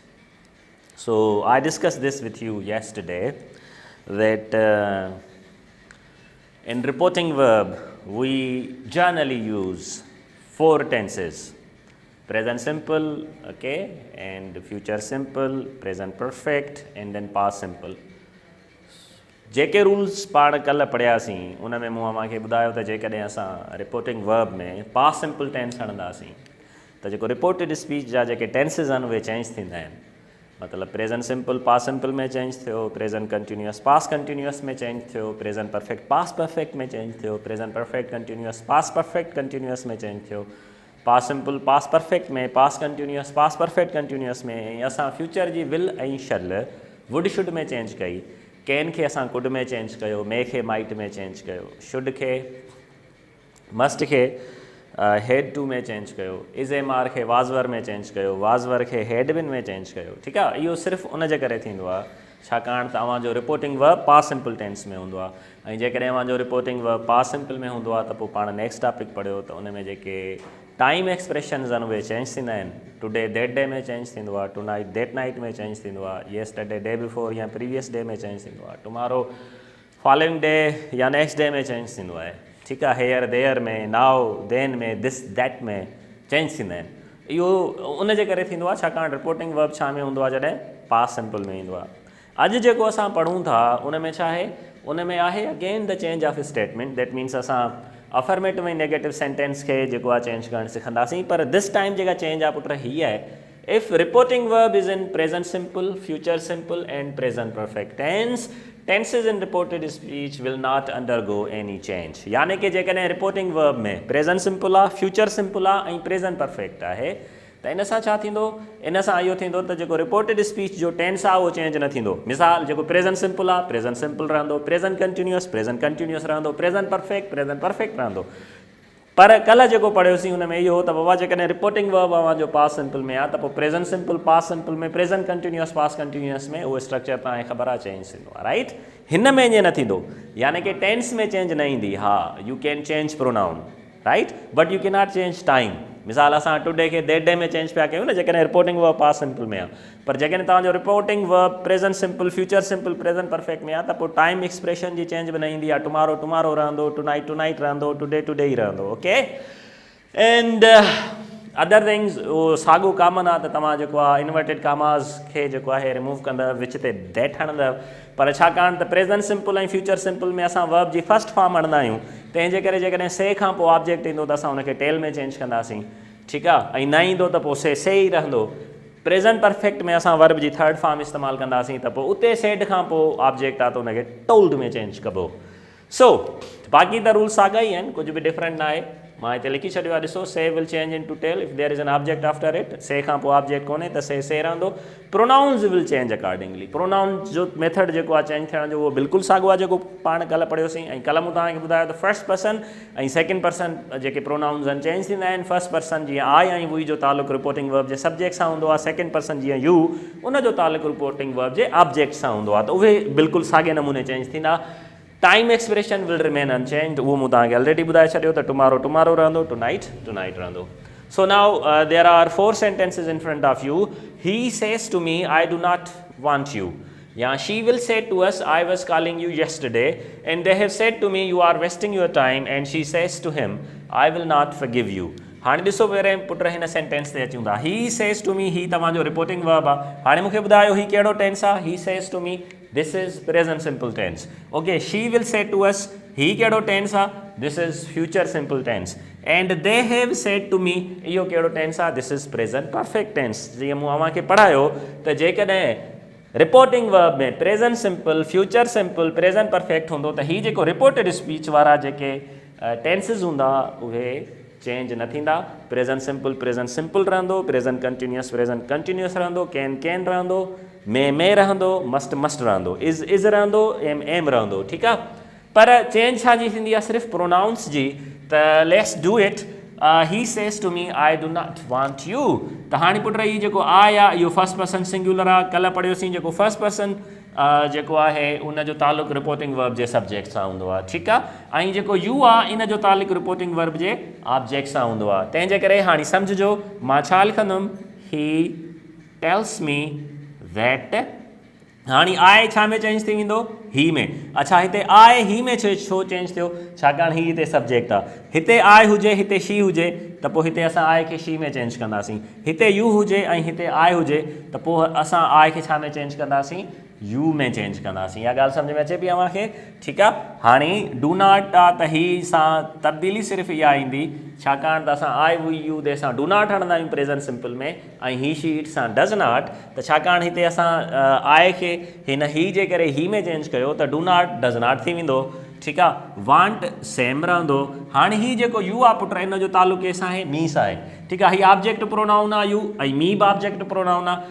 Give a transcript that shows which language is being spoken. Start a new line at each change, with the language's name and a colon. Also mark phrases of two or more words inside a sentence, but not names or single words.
English: So I discussed this with you yesterday that in reporting verb, we generally use four tenses: present simple, okay, and future simple, present perfect, and then past simple.
Sindhi: जेके रूल्स पाण कल्ह पढ़ियासीं उन में मूं मूंखे ॿुधायो त जेकॾहिं असां
English: reporting verb
Sindhi: में
English: past simple tense
Sindhi: खणंदासीं त जेको
English: reported speech
Sindhi: जा जेके टेंसिस आहिनि उहे चेंज थींदा आहिनि. मतिलबु
English: present simple past simple
Sindhi: में चेंज थियो,
English: present continuous past continuous
Sindhi: में चेंज थियो,
English: present perfect past perfect
Sindhi: में चेंज थियो,
English: present perfect continuous past perfect continuous
Sindhi: में चेंज थियो,
English: past simple past perfect
Sindhi: में,
English: past continuous past perfect continuous
Sindhi: में. ऐं असां फ्यूचर जी विल ऐं
English: shall would should
Sindhi: में चेंज कई, कैन खे असां कुड में चेंज कयो, मे खे माइट में चेंज कयो, शुड खे मस्ट खे
English: had to
Sindhi: में चेंज कयो, इज़ ए मार खे वाज़वर में चेंज कयो, वाज़वर खे
English: had been
Sindhi: में चेंज कयो. ठीकु आहे, इहो सिर्फ़ु उन जे करे थींदो आहे छाकाणि त अव्हांजो
English: reporting verb past simple tense
Sindhi: में हूंदो आहे. ऐं जेकॾहिं अव्हांजो
English: reporting verb past simple
Sindhi: में हूंदो आहे त पोइ पाण
English: next topic
Sindhi: पढ़ियो त उन में जेके
English: time expressions
Sindhi: आहिनि उहे चेंज थींदा आहिनि.
English: today that day
Sindhi: में चेंज थींदो आहे,
English: tonight that night
Sindhi: में चेंज थींदो आहे,
English: yesterday day before
Sindhi: या
English: previous day
Sindhi: में चेंज थींदो आहे,
English: tomorrow following day
Sindhi: या
English: next day
Sindhi: में चेंज थींदो आहे. ठीकु आहे,
English: here there
Sindhi: में,
English: now then
Sindhi: में,
English: this that
Sindhi: में चेंज थींदा आहिनि. इहो उन जे करे थींदो आहे छाकाणि
English: reporting verb
Sindhi: छा में हूंदो आहे, जॾहिं
English: past simple
Sindhi: में ईंदो आहे. अॼु जेको असां पढ़ूं था उन में छा आहे, उन में आहे
English: again the change of statement. that means
Sindhi: असां अफर्मेटिव ऐं
English: negative sentence
Sindhi: खे जेको आहे चेंज करणु सिखंदासीं. पर
English: this time
Sindhi: जेका चेंज आहे पुट हीअ आहे,
English: If reporting verb is in present simple, future simple and present perfect tense, tenses in reported speech will not undergo any change.
Sindhi: यानी कि जेकॾहिं
English: reporting verb
Sindhi: में
English: present simple
Sindhi: आहे,
English: future simple
Sindhi: आहे ऐं
English: present perfect
Sindhi: आहे त इन सां छा थींदो, इन सां इहो थींदो त जेको
English: reported speech
Sindhi: जो टेंस आहे उहो चेंज न थींदो. मिसाल, जेको
English: present simple
Sindhi: आहे
English: present simple
Sindhi: रहंदो,
English: present continuous
Sindhi: रहंदो,
English: present perfect
Sindhi: रहंदो. पर कल्ह जेको पढ़ियोसीं हुन में इहो हो त बाबा जेकॾहिं
English: reporting verb
Sindhi: अव्हांजो
English: past simple
Sindhi: में आहे त पोइ
English: present simple past simple
Sindhi: में,
English: present continuous past continuous
Sindhi: में उहो स्ट्रक्चर तव्हांखे ख़बर आहे चेंज थींदो आहे. राइट, हिन में ईअं न थींदो, यानी कि टेंस में चेंज न ईंदी. हा,
English: You can change pronoun, right, but you cannot change time.
Sindhi: मिसाल, असां टुडे खे
English: that day
Sindhi: में चेंज पिया कयूं न जेकॾहिं
English: reporting verb past simple
Sindhi: में आहे. पर जेकॾहिं तव्हांजो
English: reporting verb present simple, future simple, present perfect
Sindhi: में आहे त पोइ
English: time expression
Sindhi: जी चेंज बि न ईंदी आहे. टुमारो रहंदो, टू नाइट रहंदो, टुडे ई रहंदो.
English: Okay, and other things
Sindhi: उहो साॻियो कॉमन आहे त तव्हां जेको आहे
English: inverted commas
Sindhi: खे जेको आहे रिमूव कंदव, विच ते दैट हणंदव. पर छाकाणि त
English: present simple
Sindhi: ऐं
English: future simple
Sindhi: में असां वर्ब जी
English: first form
Sindhi: हणंदा आहियूं, तंहिंजे करे जेकॾहिं से खां पोइ ऑब्जेक्ट ईंदो त असां हुनखे टेल में चेंज कंदासीं. ठीकु आहे, ऐं न ईंदो त पोइ से ई रहंदो.
English: present perfect
Sindhi: में असां वर्ब जी
English: third form
Sindhi: इस्तेमालु कंदासीं त पोइ उते सेड खां पोइ ऑब्जेक्ट आहे त हुनखे टोल्ड में चेंज कबो. सो बाक़ी त रूल्स साॻा ई आहिनि, कुझु बि डिफरेंट न आहे. मां हिते लिखी छॾियो आहे, ॾिसो,
English: Say will change into tell if there is an object after it.
Sindhi: से खां पोइ ऑब्जेक्ट कोन्हे त से रहंदो.
English: Pronouns will change accordingly.
Sindhi: प्रोनाउन्स जो मेथड जेको आहे चेंज थियण जो उहो बिल्कुलु साॻियो आहे जेको पाण कल्ह पढ़ियोसीं. ऐं कल्ह मूं तव्हांखे ॿुधायो त
English: first person
Sindhi: ऐं
English: second person
Sindhi: जेके प्रोनाउन्स आहिनि चेंज थींदा आहिनि.
English: first person
Sindhi: जीअं आई ऐं वी जो तालुक़ु
English: reporting verb
Sindhi: जे सब्जेक्ट सां हूंदो आहे.
English: second person
Sindhi: जीअं यू, उनजो तालुक़ु
English: reporting verb
Sindhi: जे ऑब्जेक्ट सां हूंदो आहे. त उहे बिल्कुलु साॻे नमूने चेंज थींदा.
English: Time expression will remain unchanged.
Sindhi: उहो मूं तव्हांखे ऑलरेडी ॿुधाए छॾियो त टुमारो रहंदो, टू नाइट रहंदो.
English: so now there are 4 sentences in front of you. He says to me, I do not want you. Yeah, she will say to us, I was calling you yesterday and they have said to me, you are wasting your time. And she says to him, I will not forgive you.
Sindhi: हाणे ॾिसो पहिरें पुट हिन सेंटेंस ते अचूं था.
English: he says to me,
Sindhi: ही तव्हांजो
English: reporting verb
Sindhi: आहे. हाणे मूंखे ॿुधायो ही कहिड़ो टेंस आहे.
English: he says to me This is present simple tense. Okay, she will say to us, he
Sindhi: केड़ो tense आ?
English: This is future simple tense. And they have said to me,
Sindhi: इहो केड़ो tense आ?
English: This is present perfect tense.
Sindhi: जीअं मूं अव्हां खे पढ़ायो त जेकॾहिं
English: reporting verb
Sindhi: में
English: present simple, future simple, present perfect
Sindhi: हूंदो त ही जेको
English: reported speech
Sindhi: वारा जेके टेंसिस हूंदा उहे चेंज न थींदा.
English: present simple
Sindhi: रहंदो,
English: present continuous
Sindhi: रहंदो, कैन रहंदो, मे रहंदो, मस्ट रहंदो, इज़ रहंदो, एम रहंदो. ठीकु आहे. पर चेंज छा जी थींदी आहे? सिर्फ़ु प्रोनाउंस जी.
English: त let's do it. He says to me I do not want you.
Sindhi: त हाणे पुट ही जेको आई आहे इहो
English: first person singular
Sindhi: आहे. कल्ह पढ़ियोसीं जेको
English: first person
Sindhi: जेको आहे उन जो तालुक़ु
English: reporting verb
Sindhi: जे सब्जेक्ट सां हूंदो आहे. ठीकु आहे. ऐं जेको यू आहे इन जो तालुक़ु
English: reporting verb
Sindhi: जे ऑब्जेक्ट सां हूंदो आहे. तंहिंजे करे हाणे सम्झिजो मां छा लिखंदुमि?
English: He tells me that.
Sindhi: हाणे आए छा में चेंज थी वेंदो? ही में. अच्छा, हिते आए ही में छो चेंज थियो? छाकाणि ही हिते सब्जेक्ट आहे. हिते आए हुजे, हिते शी हुजे त पोइ हिते असां आए खे शी में चेंज कंदासीं. हिते यू हुजे ऐं हिते आए हुजे त पोइ असां आए खे छा में चेंज कंदासीं? यू में चेंज कंदासीं. इहा ॻाल्हि सम्झ में अचे पई अव्हांखे? ठीकु आहे. हाणे
English: do not
Sindhi: आहे त ही सां तब्दीली सिर्फ़ु इहा ईंदी, छाकाणि त असां
English: I we you they
Sindhi: सां
English: do not
Sindhi: हणंदा आहियूं
English: present simple
Sindhi: में, ऐं
English: he she it
Sindhi: सां
English: does not.
Sindhi: त छाकाणि हिते असां आए खे हिन ही जे करे ही में चेंज कयो त
English: do not does not
Sindhi: थी वेंदो. ठीकु आहे.
English: want same
Sindhi: रहंदो. हाणे ही जेको यू आहे पुट इन जो तालुक़ु कंहिंसां आहे? मी सां आहे. ठीकु आहे. ही
English: object pronoun
Sindhi: आहे यू, ऐं मी बि
English: object pronoun
Sindhi: आहे.